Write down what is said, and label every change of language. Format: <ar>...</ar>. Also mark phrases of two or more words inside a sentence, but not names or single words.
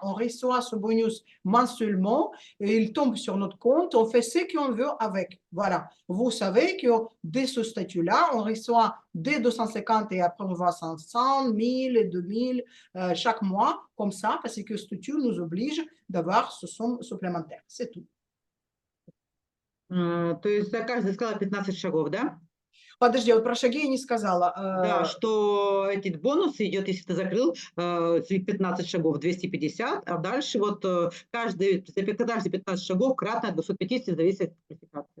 <fr>On reçoit ce bonus mensuellement et il tombe sur notre compte. On fait ce qu'on veut avec. Voilà. Vous savez que dès ce statut-là, on reçoit dès 250 et après on va 500, 1000 et 2000 chaque mois, comme ça, parce que ce statut nous oblige d'avoir ce somme supplémentaire. C'est tout.</fr> <ru>То есть за каждый сказала 15 шагов, да? Подожди, вот про шаги я не сказала. Да, что эти бонусы идет, если ты закрыл 15 шагов, 250, а дальше вот каждые 15 шагов кратно 250 зависит от квалификации.</ru>